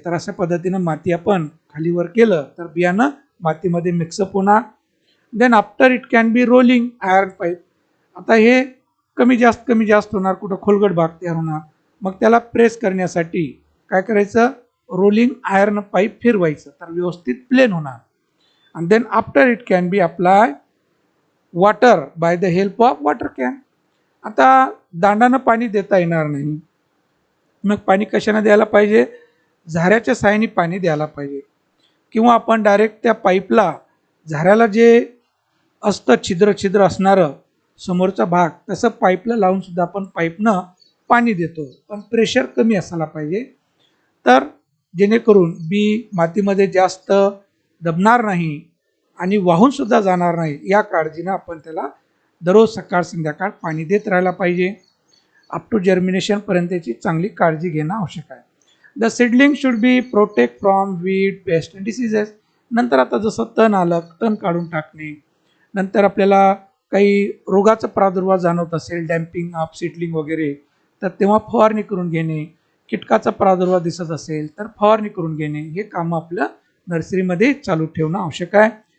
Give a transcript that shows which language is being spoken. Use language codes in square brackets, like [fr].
[mr] तर अशा पद्धतीनं माती आपण खालीवर केलं तर बियाणं मातीमध्ये मिक्सअप होणार. [en] Then after it can be rolling iron pipe. [mr] आता हे कमी जास्त होणार, कुठं खोलगट भाग तयार होणार, मग त्याला प्रेस करण्यासाठी काय करायचं, रोलिंग आयर्न पाईप फिरवायचं, तर व्यवस्थित प्लेन होणार. [en] and then after it can be apply water by the help of water can. [mr] आता दांडानं पाणी देता येणार नाही, मग पाणी कशाने द्यायला पाहिजे, झाऱ्याच्या साहाय्याने पाणी द्यायला पाहिजे, किंवा आपण डायरेक्ट त्या पाईपला, झाऱ्याला जे असतं छिद्र असणारं समोरचा भाग, तसं पाईपला लावून सुद्धा आपण पाईपनं पाणी देतो, पण प्रेशर कमी असायला पाहिजे, तर जेणेकरून बी मातीमध्ये जास्त दबणार नाही आणि वाहून सुद्धा जाणार नाही. या काळजीनं आपण त्याला दररोज सकाळ संध्याकाळ पाणी देत राहायला पाहिजे. [en] up to germination [mr] पर्यंतची चांगली काळजी घेणं आवश्यक आहे. [en] The seedling should be protect from weed, pest and diseases. [mr] नंतर आता जसं तण आलं, तण काढून टाकणे, नंतर आपल्याला काही रोगाचा प्रादुर्भाव जाणवत असेल, डॅम्पिंग ऑफ सीडलिंग वगैरे, तर तेव्हा फवारणी करून घेणे. कीटकाचा प्रादुर्भाव दिसत असेल तर फवारणी करून घेणे. हे कामं आपलं नर्सरीमध्ये चालू ठेवणं आवश्यक आहे.